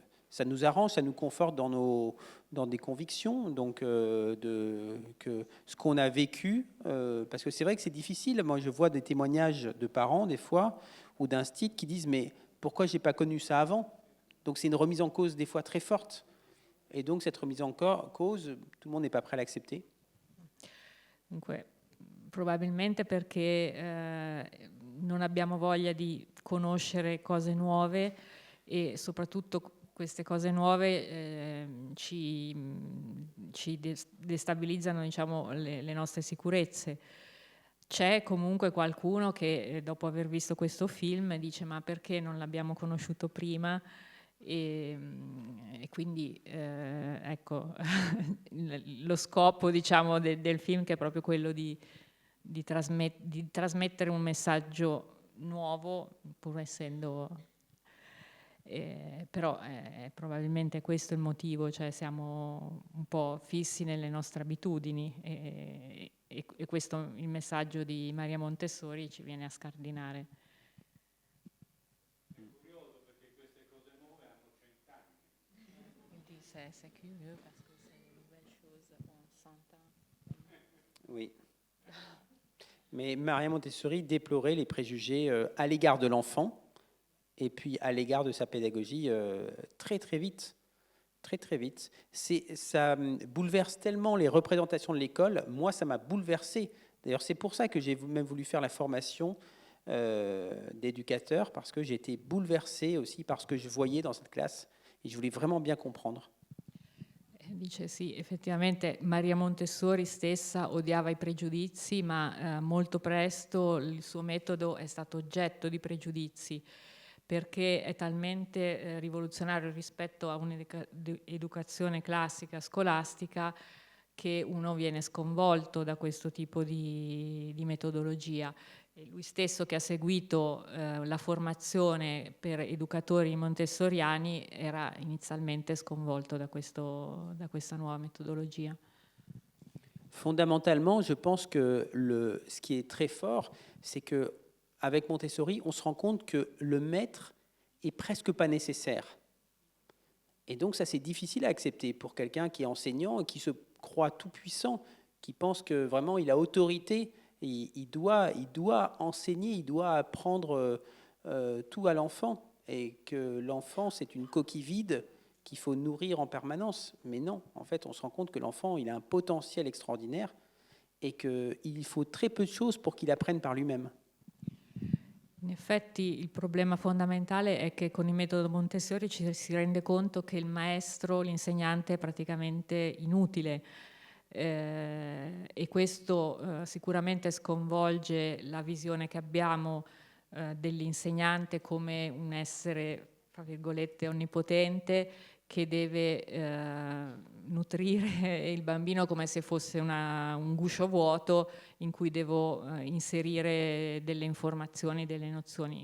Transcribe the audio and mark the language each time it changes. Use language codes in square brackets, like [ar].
[fr] ça nous arrange, ça nous conforte dans des convictions, donc que ce qu'on a vécu, parce que c'est vrai que c'est difficile. Moi, je vois des témoignages de parents, des fois, ou d'instits qui disent « mais pourquoi j'ai pas connu ça avant ?» Donc c'est une remise en cause des fois très forte. Et donc cette remise en cause, tout le monde n'est pas prêt à l'accepter. [it] Dunque, probabilmente perché non abbiamo voglia di conoscere cose nuove e soprattutto queste cose nuove ci destabilizzano, diciamo, le nostre sicurezze. C'è comunque qualcuno che dopo aver visto questo film dice ma perché non l'abbiamo conosciuto prima? E quindi ecco lo scopo, diciamo, del film, che è proprio quello di trasmettere un messaggio nuovo, pur essendo... però probabilmente questo è il motivo, cioè siamo un po' fissi nelle nostre abitudini e questo, il messaggio di Maria Montessori, ci viene a scardinare. È curioso perché queste cose nuove hanno 100 anni. [fr] C'est curieux parce que c'est une nouvelle chose en 100 ans. Oui. Mais Maria Montessori déplorait les préjugés à l'égard de l'enfant, et puis à l'égard de sa pédagogie très très vite. Très très vite. Ça bouleverse tellement les représentations de l'école. Moi, ça m'a bouleversé. D'ailleurs, c'est pour ça que j'ai même voulu faire la formation d'éducateur, parce que j'ai été bouleversé aussi par ce que je voyais dans cette classe, et je voulais vraiment bien comprendre. [it] Dice sì, effettivamente Maria Montessori stessa odiava i pregiudizi, ma molto presto il suo metodo è stato oggetto di pregiudizi, perché è talmente rivoluzionario rispetto a un'educazione classica, scolastica, che uno viene sconvolto da questo tipo di metodologia. E lui stesso, che ha seguito la formazione per educatori montessoriani, era inizialmente sconvolto da questa nuova metodologia. [fr] Fondamentalement, je pense que ce qui est très fort, c'est que avec Montessori, on se rend compte que le maître est presque pas nécessaire. Et donc ça, c'est difficile à accepter pour quelqu'un qui est enseignant et qui se croit tout puissant, qui pense que vraiment il a autorité. Il doit enseigner, il doit apprendre tout à l'enfant, et que l'enfant, c'est une coquille vide qu'il faut nourrir en permanence. Mais non, en fait, on se rend compte que l'enfant, il a un potentiel extraordinaire et qu'il faut très peu de choses pour qu'il apprenne par lui-même. [it] In effetti il problema fondamentale è che con il metodo Montessori ci si rende conto che il maestro, l'insegnante, è praticamente inutile. E questo sicuramente sconvolge la visione che abbiamo dell'insegnante come un essere, tra virgolette, onnipotente, che deve nutrire il bambino come se fosse un guscio vuoto in cui devo inserire delle informazioni, delle nozioni.